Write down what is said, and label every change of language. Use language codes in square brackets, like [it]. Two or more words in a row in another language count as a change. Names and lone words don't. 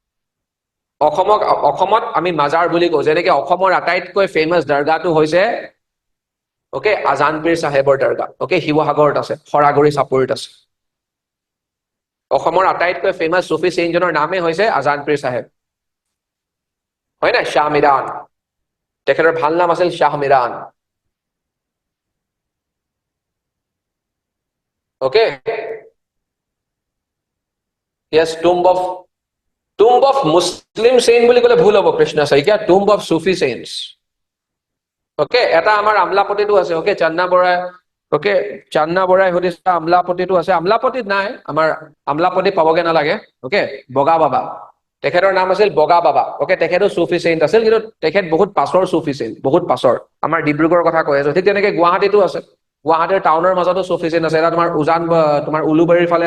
[as] অসমত আমি মাজাৰ বুলি কওঁ যেনেকৈ অসমৰ আটাইতকৈ ফেমাছ দৰগাহটো হৈছে ওকে আজানপীৰ সাহেবৰ দৰগাহ ওকে শিৱসাগৰত আছে খৰাগুৰি চাপৰিত আছে অসমৰ আটাইতকৈ ফেমাছ সুফি চেইনজনৰ নামে হৈছে আজানপীৰ সাহেব হয় না শাহ মিৰাণ তেখেতৰ ভাল নাম আছিল শাহ মিৰাণ ওকে yes [en] tomb of muslim saint [as] বুলি ক'লে ভুল হ'ব কৃষ্ণ শইকীয়া [en] tomb of sufi saints [as] ওকে এটা আমাৰ আমলাপতিটো আছে ওকে চান্না বৰাই সুধিছে আমলাপতিটো আছে আমলাপতিত নাই আমাৰ আমলাপতি পাবগে নালাগে ওকে বগা বাবা তেখেতৰ নাম আছিল বগা বাবা ওকে তেখেতো [en] Sufi saint [as] আছিল কিন্তু তেখেত বহুত পাছৰ [en] Sufi saint [as] বহুত পাছৰ আমাৰ ডিব্ৰুগড়ৰ কথা কৈ আছো ঠিক তেনেকৈ গুৱাহাটীতো আছে গুৱাহাটীৰ টাউনৰ মাজতো [en] Sufi saint [as] আছে এটা তোমাৰ উজান তোমাৰ উলুবাৰীৰ ফালে